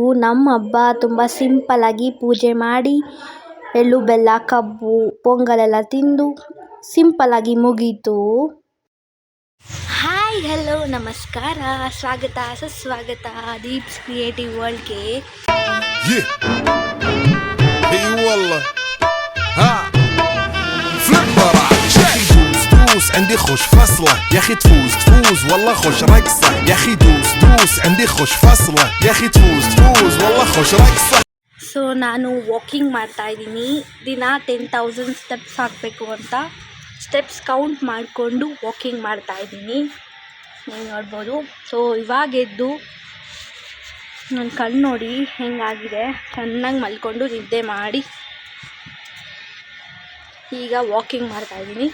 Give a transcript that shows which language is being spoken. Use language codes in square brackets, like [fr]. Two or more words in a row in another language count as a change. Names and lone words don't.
[kn] ನಮ್ಮ ಹಬ್ಬ ತುಂಬ ಸಿಂಪಲ್ಲಾಗಿ ಪೂಜೆ ಮಾಡಿ ಎಳ್ಳು ಬೆಲ್ಲ ಕಬ್ಬು ಪೊಂಗಲೆಲ್ಲ ತಿಂದು ಸಿಂಪಲ್ಲಾಗಿ ಮುಗೀತು. [en] hi hello [kn] ನಮಸ್ಕಾರ, ಸ್ವಾಗತ ಸುಸ್ವಾಗತ ದೀಪ್ಸ್ ಕ್ರಿಯೇಟಿವ್ ವರ್ಲ್ಡ್ಗೆ. [ar] عندي خوش فصلة يا اخي تفوز والله خوش رقصة يا اخي دوس عندي خوش فصلة يا اخي تفوز والله خوش رقصة. [kn] ಸೊ ನಾನು ವಾಕಿಂಗ್ ಮಾಡ್ತಾ ಇದ್ದೀನಿ. ದಿನ 10,000 ಸ್ಟೆಪ್ಸ್ ಹಾಕಬೇಕು ಅಂತ [en] steps count [kn] ಮಾಡಿಕೊಂಡು ವಾಕಿಂಗ್ ಮಾಡ್ತಾ ಇದ್ದೀನಿ. ನೀವು ನೋಡ್ಬೋದು. ಸೊ ಇವಾಗ ಎದ್ದು ನನ್ನ ಕಣ್ಣು ನೋಡಿ ಹೆಂಗಾಗಿದೆ, ಚೆನ್ನಾಗಿ ಮಲ್ಕೊಂಡು ನಿದ್ದೆ ಮಾಡಿ ಈಗ ವಾಕಿಂಗ್ ಮಾಡ್ತಾಯಿದ್ದೀನಿ.